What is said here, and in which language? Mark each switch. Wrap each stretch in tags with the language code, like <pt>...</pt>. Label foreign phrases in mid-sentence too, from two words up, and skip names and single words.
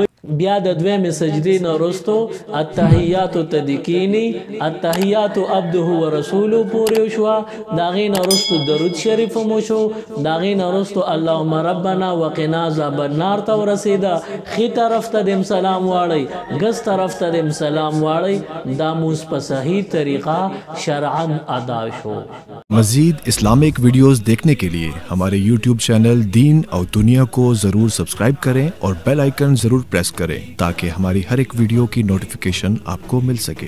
<ps>بیا د 2مې سجدې نه وروستو التحیاتو ته د کیني، التحیاتو</ps> <ar>عبده و رسوله</ar> <ps>پورې وشوه، د هغې نه وروستو درود شریف مو شو، د هغې نه وروستو</ps> <ar>اللهم ربنا وقنا عذاب النار</ar> <ps>ته ورسېده. ښي طرف ته دې سلام واړی، ګس طرف ته دې سلام واړی، دا مونځ په صحیح طریقه شرعا ادا شو.</ps> <ur>मज़ीद</ur> <en>Islamic videos</en> <ur>دیکھنے کے لیے ہمارے YouTube چینل دین اور دنیا کو ضرور سبسکرائب کریں اور</ur> <en>bell icon</en> <ur>ضرور پریس کریں تاکہ ہماری ہر ایک ویڈیو کی نوٹیفکیشن آپ کو مل سکے.</ur>